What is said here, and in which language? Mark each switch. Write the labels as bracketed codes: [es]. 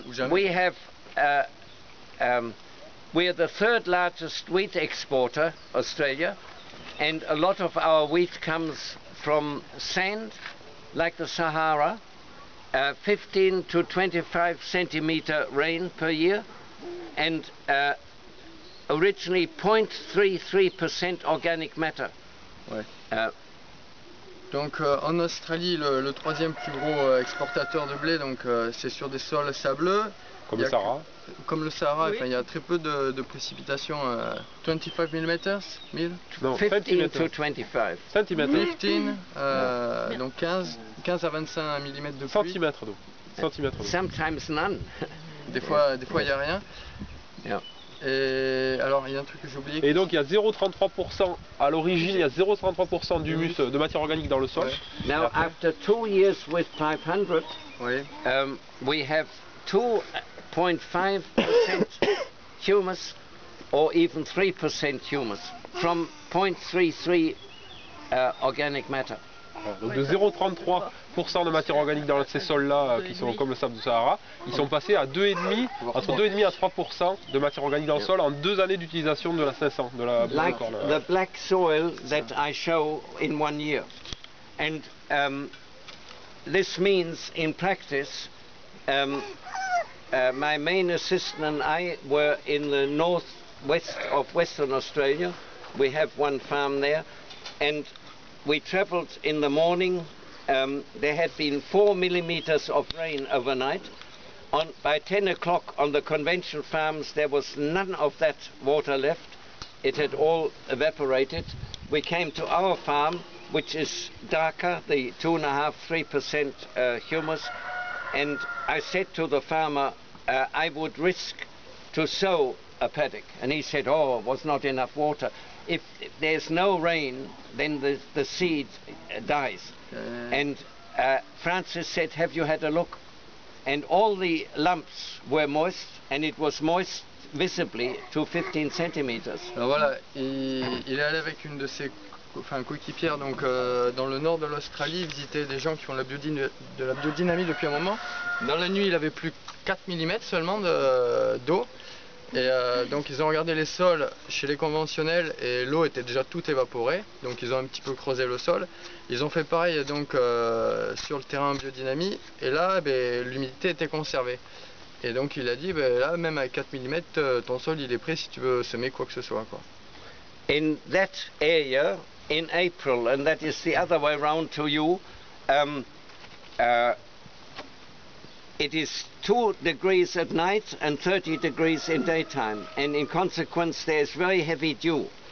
[en] We have, we're the third largest wheat exporter, Australia, and a lot of our wheat comes from sand, like the Sahara, 15 to 25 centimeter rain per year, and originally 0.33% organic matter. [fr] Ouais. Donc en Australie, le troisième plus gros exportateur de blé, donc c'est sur des sols sableux. Comme Il y le a- Sahara. Comme le Sahara, Oui. enfin, il y a très peu de précipitations. 25 mm, 1000, Non, [en] 15 to [fr] centimètres. 25. Centimètres. 15, donc 15 à 25 mm de pluie. Centimètres d'eau. Centimètres d'eau. [en] Sometimes none. [fr] Des fois, il n'y a rien. [en] Yeah. [fr] Et alors, il y a un truc que j'ai oublié. Et donc il y a 0,33% à l'origine, il y a 0,33% d'humus de matière organique dans le sol. Ouais. [en] Now, after 2 years with 500, [fr] Oui. [en] we have 2.5% humus or even 3% humus from 0.33 organic matter. [fr] Voilà. Donc de 0,33% de matière organique dans ces sols-là, qui sont comme le sable du Sahara, ils sont passés à 2,5, entre 2,5 à 3% de matière organique dans le sol en 2 années d'utilisation de la 500, de la bouse de [en] Like [fr] corne. [en] the black soil that I show in 1 year. And this means in practice, my main assistant and I were in the northwest of Western Australia. We have one farm there, and we travelled in the morning. There had been 4 millimeters of rain overnight. By 10 o'clock on the conventional farms, there was none of that water left. It had all evaporated. We came to our farm, which is darker, the 2.5–3% humus, and I said to the farmer, I would risk to sow a paddock, and he said, oh, it was not enough water. If there's no rain, then the seed dies. And Francis said, have you had a look? And all the lumps were moist, and it was moist visibly to 15 centimeters. [fr] Alors voilà, il est allé avec une de ses coéquipière donc, dans le nord de l'Australie, visiter des gens qui font de la biodynamie depuis un moment. Dans la nuit, il avait plus 4 mm seulement d'eau. Et donc ils ont regardé les sols chez les conventionnels et l'eau était déjà toute évaporée. Donc ils ont un petit peu creusé le sol. Ils ont fait pareil donc, sur le terrain en biodynamie. Et là, l'humidité était conservée. Et donc il a dit, là même avec 4 mm, ton sol il est prêt si tu veux semer quoi que ce soit, quoi. [en] In that area, in April, and that is the other way round to you, it is 2 degrees at night and 30 degrees in daytime, and in consequence there is very heavy dew.